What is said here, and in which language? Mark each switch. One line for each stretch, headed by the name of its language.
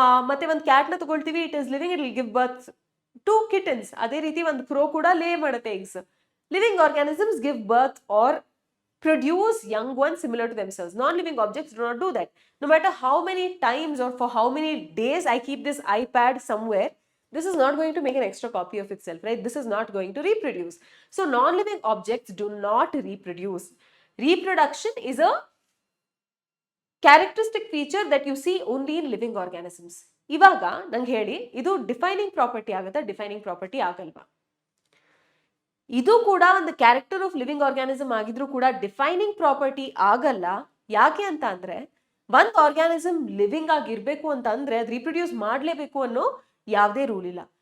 Kannada: ಮತ್ತೆ ಒಂದು ಕ್ಯಾಟ್ನ ತಗೊಳ್ತೀವಿ,
English: It is living, it will give birth to kittens.
Kannada: ಅದೇ ರೀತಿ ಒಂದು ಕ್ರೋ ಕೂಡ ಲೇ ಮಾಡುತ್ತೆ eggs.
English: Living organisms give birth or produce young ones similar to themselves. Non-living objects do not do that. No matter how many times or for how many days I keep this iPad somewhere, this is not going to make an extra copy of itself, right? This is not going to reproduce. So non-living objects do not reproduce. Reproduction is a characteristic feature that you see only in living organisms.
Kannada: ಇವಾಗ ನಂಗೆ ಹೇಳಿ, ಇದು defining property ಆಗುತ್ತಾ? Defining property ಆಗಲ್ವಾ? ಇದು ಕೂಡ ಒಂದು character of living organism ಆಗಿದ್ರೂ ಕೂಡ ಡಿಫೈನಿಂಗ್ ಪ್ರಾಪರ್ಟಿ ಆಗಲ್ಲ. ಯಾಕೆ ಅಂತ ಅಂದ್ರೆ, ಒಂದು ಆರ್ಗ್ಯಾನಿಸಮ್ ಲಿವಿಂಗ್ ಆಗಿರ್ಬೇಕು ಅಂತ ಅಂದ್ರೆ ಅದು ರಿಪ್ರೊಡ್ಯೂಸ್ ಮಾಡಲೇಬೇಕು ಅನ್ನೋ ಯಾವುದೇ ರೂಲ್ ಇಲ್ಲ.